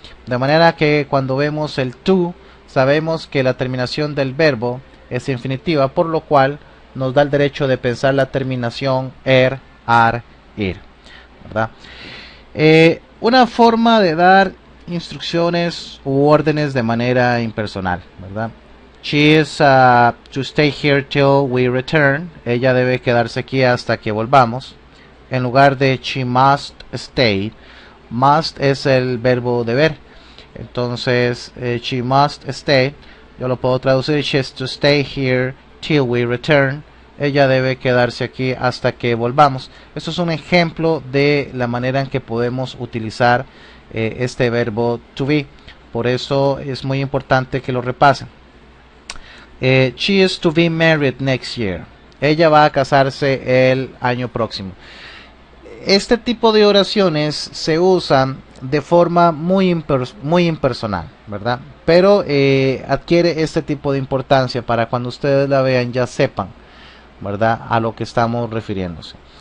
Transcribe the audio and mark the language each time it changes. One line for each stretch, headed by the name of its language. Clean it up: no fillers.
Spanish: De manera que cuando vemos el to, sabemos que la terminación del verbo es infinitiva, por lo cual nos da el derecho de pensar la terminación er, ar, ir, ¿verdad? Una forma de dar instrucciones u órdenes de manera impersonal, ¿verdad?
English: She is to stay here till we return.
Spanish: Ella debe quedarse aquí hasta que volvamos. En lugar de
English: she must stay,
Spanish: must es el verbo deber. Entonces,
English: she must stay,
Spanish: yo lo puedo traducir,
English: she is to stay here till we return.
Spanish: Ella debe quedarse aquí hasta que volvamos. Esto es un ejemplo de la manera en que podemos utilizar este verbo to be. Por eso es muy importante que lo repasen.
English: She is to be married next year.
Spanish: Ella va a casarse el año próximo. Este tipo de oraciones se usan de forma muy impersonal, ¿verdad? Pero adquiere este tipo de importancia para cuando ustedes la vean ya sepan, ¿verdad?, a lo que estamos refiriéndose.